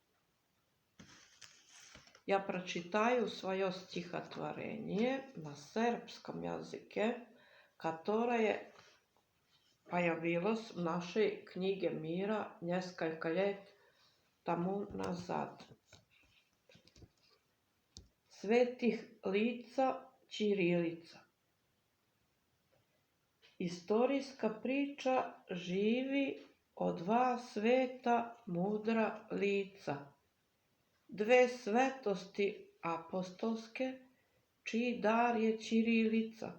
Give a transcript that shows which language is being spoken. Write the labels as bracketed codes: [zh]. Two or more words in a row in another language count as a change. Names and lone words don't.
[ru] Я прочитаю свое стихотворение на сербском языке, которое появилось в нашей книге мира несколько лет тому назад. [sr] Svetih lica ćirilica. Istorijska priča živi o dva sveta mudra lica, dve svetosti apostolske, čiji dar je ćirilica.